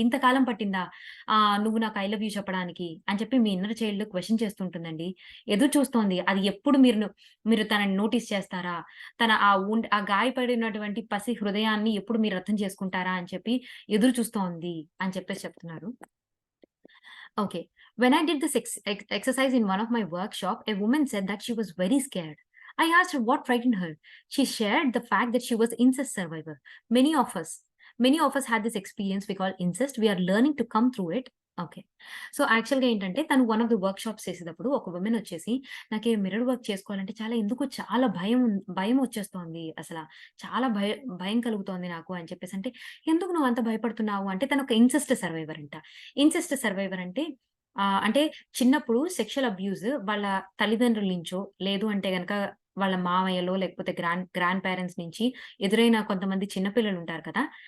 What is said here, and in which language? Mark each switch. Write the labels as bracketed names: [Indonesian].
[Telugu] ఇంతకాలం పట్టిందా నువ్వు నాకు [English] I love you [Telugu] చెప్పడానికి? అని చెప్పి మీ ఇన్నర్ చైల్డ్ క్వెషన్ చేస్తుంటుందండి. ఎదురు చూస్తోంది. అది ఎప్పుడు మీరు తనని నోటీస్ చేస్తారా? ఆ గాయపడినటువంటి పసి హృదయాన్ని ఎప్పుడు మీరు అర్థం చేసుకుంటారా అని చెప్పి ఎదురు చూస్తోంది అని చెప్పేసి చెప్తున్నారు. [English] Okay. When I did this exercise in one of my workshop, a woman said that she was very scared. I asked her what frightened her. She shared the fact that she was incest survivor. Many of us, many of us had this experience we call incest. We are learning to come through it. [Telugu] Okay. So, యాక్చువల్‌గా ఏంటంటే తను [English] one of the workshops [Telugu] చేసేటప్పుడు ఒక women వచ్చేసి, "నాకు ఈ mirror work చేసుకోవాలంటే ఎందుకో చాలా భయం వచ్చేస్తోంది అసల. చాలా భయం కలుగుతోంది నాకు" అని చెప్పేసంటే, "ఎందుకు నువ్వు అంత భయపడుతున్నావు?" అంటే తను ఒక ఇన్సెస్ట్ సర్వైవర్ అంట. ఇన్సెస్ట్ సర్వైవర్ అంటే అంటే చిన్నప్పుడు సెక్షువల్ అబ్యూజ్ వాళ్ళ తల్లిదండ్రుల నుంచో, లేదు అంటే గనక వాళ్ళ మామయ్యలో లేకపోతే గ్రాండ్ పేరెంట్స్ నుంచి ఎదురైన కొంతమంది చిన్న పిల్లలుంటారు కదా!